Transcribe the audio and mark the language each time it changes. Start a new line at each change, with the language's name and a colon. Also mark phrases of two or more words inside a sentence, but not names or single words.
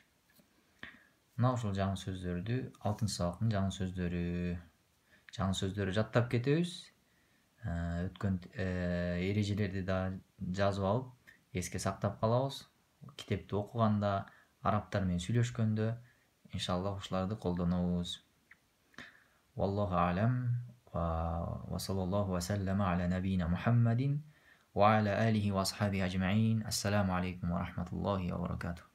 Kyrgyz: Мына ушул жаңы сөздөрдү 6 сабактын жаңы сөздөрү жаттап кетебиз. Өткөн эрежелерди да жазып алып эске сактап калабыз. Китепти окуганда, арабтар менен сүйлөшкөндө иншаллах ушуларды колдонобуз.
Arabic: والله أعلم وصلى الله وسلم على نبينا محمد وعلى آله وأصحابه أجمعين. السلام عليكم ورحمة الله وبركاته.